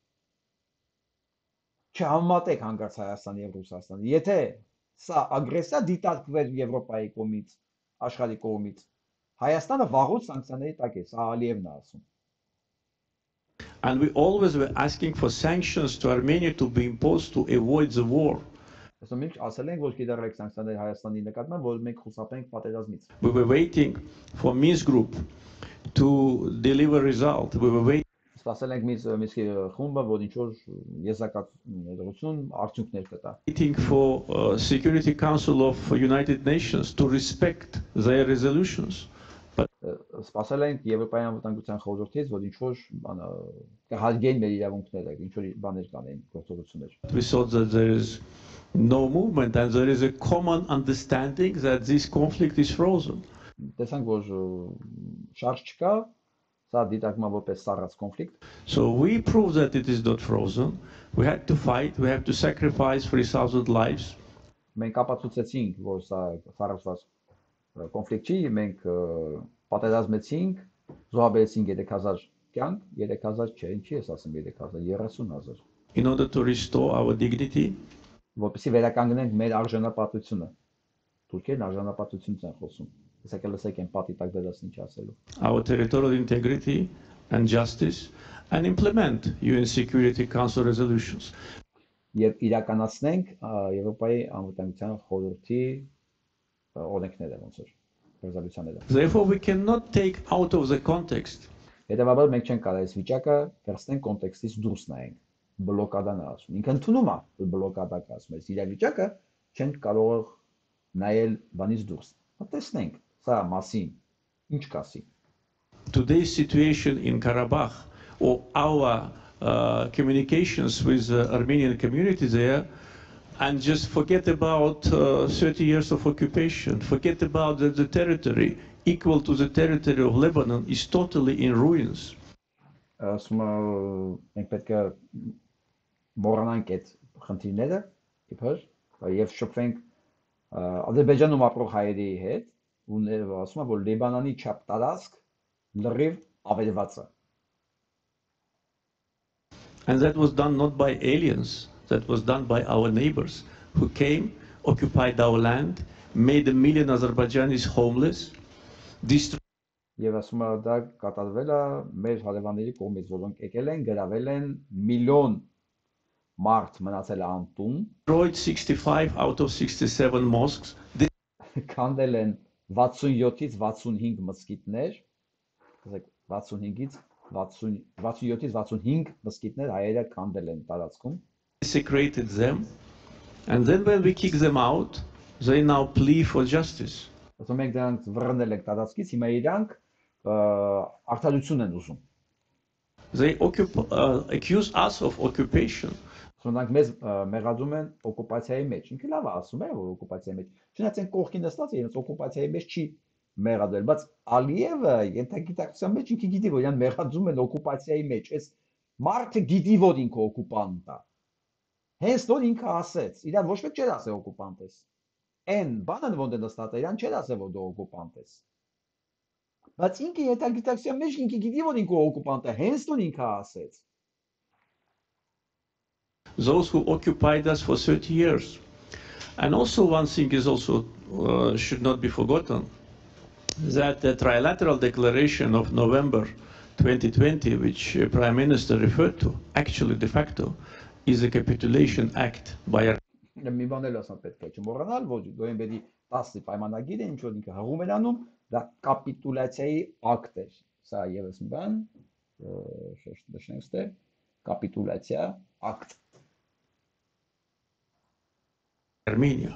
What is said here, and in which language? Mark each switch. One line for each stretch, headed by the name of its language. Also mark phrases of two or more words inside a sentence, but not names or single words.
Armenian: Չհամատեք հանգարց Հայաստանի եւ Ռուսաստանի։ Եթե սա ագրեսիա դիտարկվեր Եվրոպայի կողմից, աշխարհի կողմից, Հայաստանը վաղուց սանկցիաների տակ է, սա Ալիևն է ասում։
English: And we always were asking for sanctions to Armenia to be imposed to avoid the war.
Armenian: Մենք ասել ենք, որ կիրառեք սանկցիաներ Հայաստանի նկատմամբ, որ մենք խուսափենք պատերազմից։
English: We were waiting for Minsk group to deliver result. We were waiting.
Armenian: Սպասել ենք Minsk-ի խումբը, որ ինչ որ եզրակացություն արդյունքներ կտա։
English: Waiting for Security Council of United Nations to respect their resolutions. But
Armenian: սպասել ենք Եվրոպայի անվտանգության խորհրդից, որ ինչ որ կհարգեն մեր իրավունքները, ինչ որ բաներ կանեն, գործողություններ։
English: We saw that there is no movement and there is a common understanding that this conflict is frozen.
Armenian: Տեսանք, որ շարժ չկա, սա դիտարկվում որպես սառած կոնֆլիկտ։
English: So we proved that it is not frozen. We had to fight, we have to sacrifice 3,000 lives.
Armenian: Մենք ապացուցեցինք, որ սա սառածված կոնֆլիկտ չի, մենք պատերազմեցինք, զոհաբերեցինք 3000 կյանք, 3000 չէ, ինչի ես ասում 3000, 30000։
English: In order to restore our dignity,
Armenian: որպեսզի վերականգնենք մեր արժանապատվությունը։ Թուրքերն արժանապատվությունից են խոսում։ Իսկ լսեք են պատի տակ դրած ինչ ասելու։
English: Our territorial integrity and justice and implement UN Security Council resolutions.
Armenian: Եվ իրականացնենք Եվրոպայի անվտանգության խորհրդի օրենքները ոնց որ ռեզոլյուցիաները։
English: Therefore we cannot take out of the context.
Armenian: Հետևաբար մենք չենք կարող այս վիճակը վերցնենք կոնտեքստից դուրս նայենք։ Բլոկադան ասում։ Ինքը ընդունում է, որ բլոկադա կասում է։ Իրավիճակը չենք կարող նայել բանից դուրս։ Տեսնենք սա մասին ինչ կասի։
English: Today's situation in Karabakh or our communications with the Armenian community there, and just forget about 30 years of occupation, forget about that the territory equal to the territory of Lebanon is totally in ruins.
Armenian: Մենք պետք է մոռանանք այդ խնդիրները, իբր, եւ շփվենք Ադրբեջանում ապրող հայերի հետ, ու ասում եմ, որ Լիբանանի չափ տարածք լրիվ ավերված է։
English: And that was done not by aliens, that was done by our neighbors who came, occupied our land, made 1 million Azerbaijanis homeless, destroyed.
Armenian: Եվ ասում եմ, դա կատարվել է մեր հարևանների կողմից, որոնք եկել են, գրավել են միլիոն մարդ մնացել է անտուն,
English: destroyed 65 out of 67 mosques.
Armenian: քանդել են 67-ից 65 մզկիթներ, 65-ից 67-ից 65 մզկիթներ հայերը քանդել են տարածքում։
English: Desecrated them, and then when we kick them out, they now plea for justice.
Armenian: Ասում ենք դրանք վռնդել ենք տարածքից, հիմա իրանք արդարություն են ուզում։
English: They accuse us of occupation.
Armenian: Սրանք մեզ մեղադրում են օկուպացիայի մեջ։ Ինքը լավ է ասում է, որ օկուպացիայի մեջ։ Չնայած այն կողքին նստած է, իրենց օկուպացիայի մեջ չի մեղադրել, բայց Ալիևը ենթագիտակցության մեջ ինքը գիտի, որ իրան մեղադրում են օկուպացիայի մեջ։ Այս մարդը գիտի, որ ինքը օկուպանտ է։ Հենց որ ինքը ասեց, իրան ոչ մեկ չէր ասել օկուպանտ ես։ Այն բանը ոնց է նստած, իրան չէր ասել, որ դու օկուպանտ ես։ Բայց ինքը ենթագիտակցության մեջ ինքը գիտի, որ ինքը օկուպանտ է, հենց որ ինքը ասեց։
English: Those who occupied us for 30 years. And also one thing is also should not be forgotten, that the trilateral declaration of November 2020, which Prime Minister referred to, actually de facto, is a capitulation act by
Armenian: մի բան էլ ասեմ պետք է չմոռանալ, որ նոյեմբերի 10-ի պայմանագիրը ինչ որ ինքը հղում էր անում, դա կապիտուլացիայի ակտ էր։ Սա եւս մի բան, նշենք ստե, կապիտուլացիա ակտ։
English: Armenia.